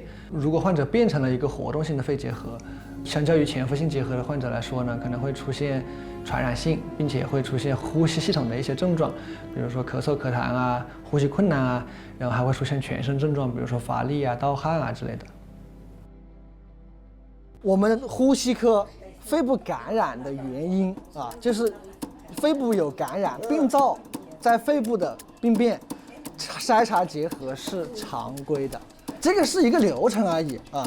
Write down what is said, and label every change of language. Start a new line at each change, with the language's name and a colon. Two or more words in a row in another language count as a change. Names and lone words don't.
Chinese: 如果患者變成了一個活動性的肺結核，相較於潛伏性結核的患者來說呢，可能會出現傳染性，並且會出現呼吸系統的一些症狀，比如說咳嗽、咳痰啊、呼吸困難啊，然後還會出現全身症狀，比如說乏力啊、盜汗啊之類的。我們呼吸科肺部感染的原因啊，就是肺部有感染，病灶在肺部的病變，篩查結核是常規的，這個是一個流程而已啊。